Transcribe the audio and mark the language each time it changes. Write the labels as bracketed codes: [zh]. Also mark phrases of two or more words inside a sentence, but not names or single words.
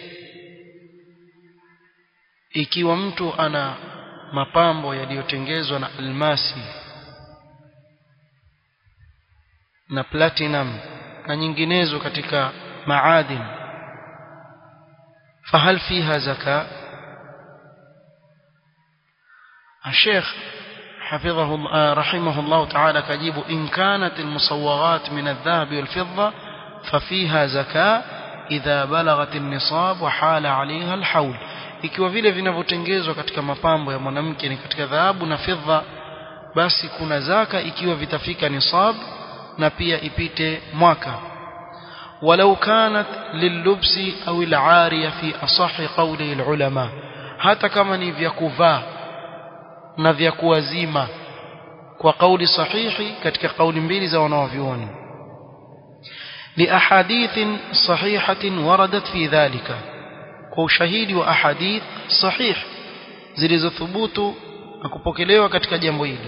[sw] ikiwa mtu ana mapambo yaliyotengezwa na almasi na platinum na nyinginezo katika maadin, [ar] فهل فيها زكاة? الشيخ حفظه رحمه الله تعالى كجيب إن كانت المصوغات من الذهب والفضة ففيها زكاة إذا بلغت النصاب وحال عليها الحول. [sw] ikiwa vile vinavyotengenezwa katika mapambo ya mwanamke ni katika dhahabu na fedha, basi kuna zaka ikiwa vitafika nisab na pia ipite mwaka. [ar] ولو كانت للبس أو العارية في أصح قول العلماء, [sw] hata kama ni vya kuvaa na vya kuwazima kwa kauli sahihi katika kauli mbili za wanavyuoni, [ar] لأحاديث صحيحة وردت في ذلك, [sw] kwa ushahidi wa ahadith sahih zilizothubutu na kupokelewa katika jambo hili.